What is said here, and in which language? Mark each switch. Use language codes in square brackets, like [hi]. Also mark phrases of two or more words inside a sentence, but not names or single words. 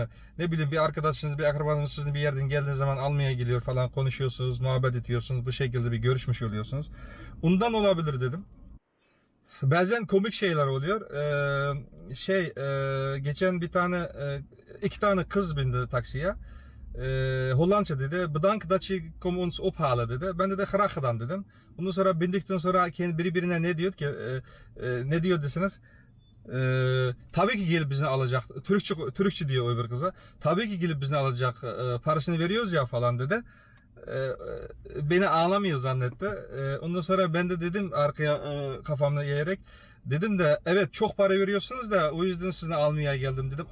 [tr] Ne bileyim bir arkadaşınız, bir akrabanız sizin bir yerden geldiğiniz zaman almaya geliyor falan konuşuyorsunuz, muhabbet ediyorsunuz. Bu şekilde bir görüşmüş oluyorsunuz. Ondan olabilir dedim. Bazen komik şeyler oluyor. Geçen bir tane iki tane kız bindi taksiye. Hollandça dedi. [nl] Bedankt dat je kom ons ophalen [tr] dedi. Ben de [nl] graag gedaan dedim. [tr] Ondan sonra bindikten sonra birbirine ne diyor ki ne diyor desiniz? Tabii ki gelip bizi alacak. Türkçe diyor öbür kıza. Tabii ki gelip bizi alacak. Parasını veriyoruz ya falan dedi. Beni ağlamıyor zannetti. Ondan sonra ben de dedim arkaya kafamla eğerek dedim de evet çok para veriyorsunuz da o yüzden sizi almaya geldim dedim.